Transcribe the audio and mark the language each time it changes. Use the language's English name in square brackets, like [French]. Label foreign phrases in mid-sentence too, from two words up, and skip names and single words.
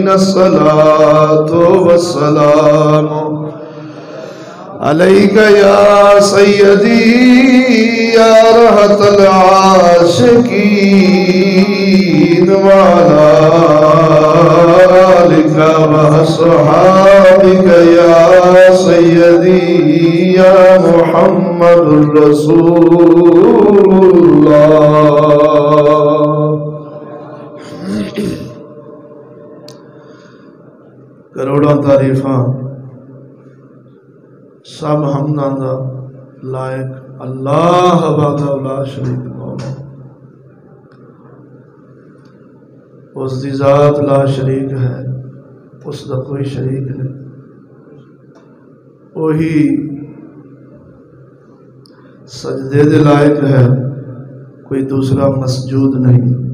[Arabic] الصلاة والسلام عليك يا سيدي يا راحة العاشقين وعلى آلك وأصحابك يا سيدي يا محمد رسول الله. [Punjabi] کروڑاں تعریفاں سب حمداں دا لائق اللہ [Arabic] وحدہ لا شریک [Punjabi] مولا. اس دی ذات [Arabic] لا شریک [Punjabi] ہے، اس دا کوئی شریک نہیں. وہی سجدے دے لائق ہے، کوئی دوسرا مسجود نہیں.